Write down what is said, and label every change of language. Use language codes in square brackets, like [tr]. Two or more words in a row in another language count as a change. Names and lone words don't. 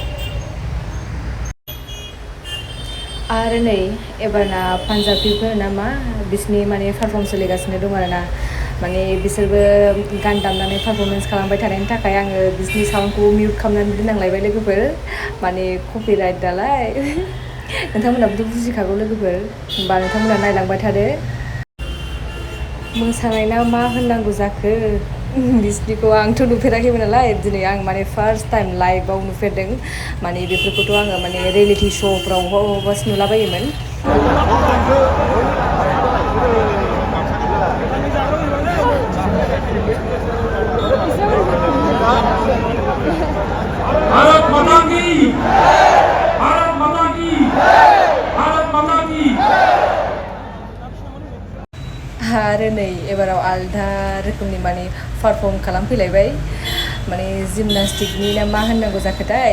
[brx] आरो नै एबारना पान्जाबिफोर नामा बिसनि माने पारफर्म सोलिगासिनो दं आरोना माने बिसोरबो गान दामनानै पारफरमेन्स खालामबाय थानायनि थाखाय आङो बिसनि साउन्डखौ मिउट खालामनानै दोननांलायबाय लोगोफोर माने कपिराइट दालाय नोंथांमोनाबोथ' बुजिखागौ लोगोफोर होमबा नोंथांमोना नायलांबाय थादो मोसानाय ना मा होननांगौ जाखो बिसनिखौ आंथ' नुफेराखैमोन नालाय दिनै आं माने [en] first time [brx] लाइभआव नुफेरदों माने बेफोरखौथ' आङो माने रियेलिटि श'फ्राव बबावबासो नुलाबायोमोन [hi] Bharat Mata Ki! Bharat Mata Ki! Bharat Mata Ki! [brx] आरो नै एबाराव आलदा रोखोमनि माने पारफर्म खालामफैलायबाय माने जिमनास्टिकनि ना मा होननांगौ जाखोथाय